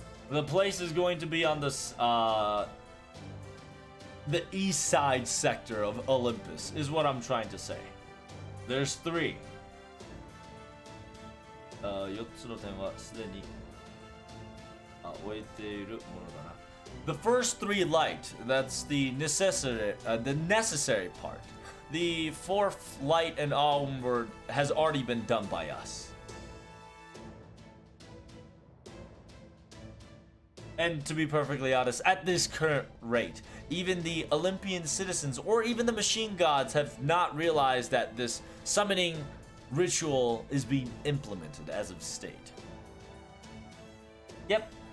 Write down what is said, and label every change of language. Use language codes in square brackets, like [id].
[en] The place is going to be on this, the east side sector of Olympus, is what I'm trying to say. There's 3. [ja] 4つの点はすでに終えているものだな。 [en] The first 3 light, that's the necessary part. The 4th light and onward has already been done by us. And to be perfectly honest, at this current rate, even the Olympian citizens or even the machine gods have not realized that this summoning ritual is being implemented as of state. Yep.